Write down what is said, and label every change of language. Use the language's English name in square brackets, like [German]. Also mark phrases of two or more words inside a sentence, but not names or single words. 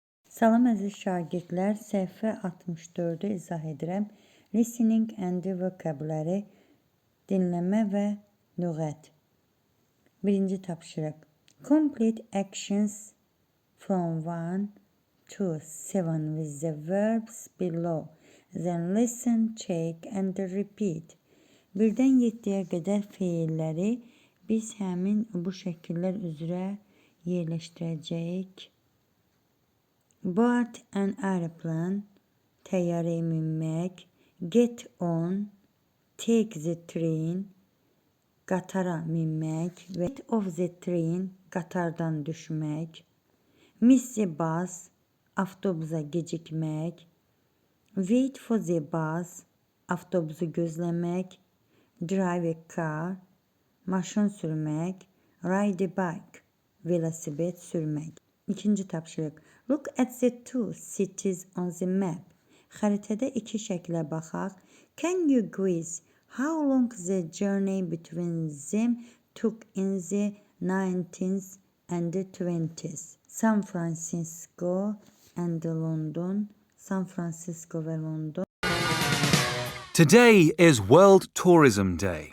[Azerbaijani] Salam əziz şagirdlər, səhifə 64-ü izah edirəm. [English] Listening and vocabulary, [Azerbaijani] dinləmə və lüğət. Birinci tapşırıq. [English] Complete actions from 1 to 7 with the verbs below. Then listen, check and repeat. [Azerbaijani] Birdən 7-yə qədər feilləri biz həmin bu şəkillər üzrə yerləşdirəcəyik. [English] Board an airplane, [Azerbaijani] təyyarəyə minmək. [English] Get on, take the train, [Azerbaijani] qatara minmək. [English] Get off the train, [Azerbaijani] qatardan düşmək. [English] Miss the bus, [Azerbaijani] avtobusa gecikmək. [English] Wait for the bus, [Azerbaijani] avtobusu gözləmək. [English] Drive a car, [Azerbaijani] maşın sürmək. [English] Ride a bike, [Azerbaijani] velosiped sürmək. İkinci tapşırıq. [English] Look at the two cities on the map. [Azerbaijani] Xəritədə iki şəklə baxaq. [English] Can you guess how long the journey between them took in the 19th and the 20th? San Francisco and London. [Azerbaijani] San Francisco ve London. [English] Today is World Tourism Day.